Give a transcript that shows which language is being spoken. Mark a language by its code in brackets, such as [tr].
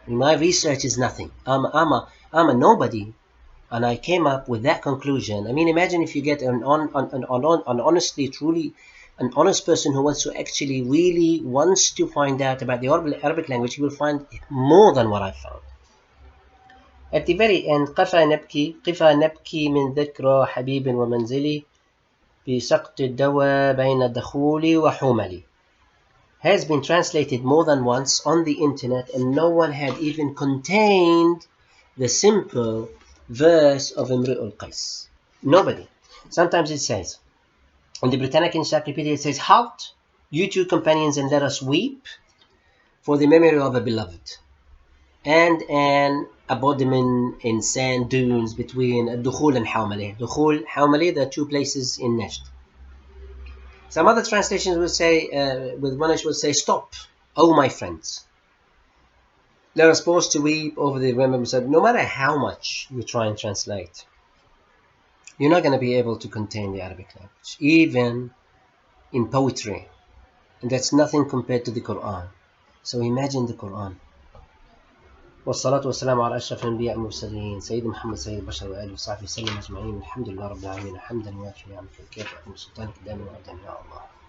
[en] My research is nothing. I'm a nobody. And I came up with that conclusion. I mean, imagine if you get an honestly, truly, an honest person who wants to actually really wants to find out about the Arabic language, he will find more than what I found. At the very end, [ar] قفا نبكي من ذكرى حبيب ومنزلي بسقط الدواء بين الدخول وحملي. [en] has been translated more than once on the internet, and no one had even contained the simple verse of Imru'ul Qais. Nobody. Sometimes it says, in the Britannic Encyclopedia, it says, "Halt, you two companions, and let us weep for the memory of a beloved, and an abodiment in sand dunes between Dukhul and Hawmaleh." Dukhul, Hawmaleh, the two places in Najd. Some other translations will say, with Manish will say, "Stop, oh my friends. Let us pause to weep over the remembrance of." No matter how much you try and translate, you're not going to be able to contain the Arabic language, even in poetry. And that's nothing compared to the Quran. So imagine the Quran. [ar] والصلاة والسلام على أشرف الأنبياء والمرسلين سيدنا محمد سيد البشر وآله وصحبه وسلم أجمعين. الحمد لله رب العالمين حمدا يوافي نعمه الكافي من سلطانك دائما وأبدا يا الله.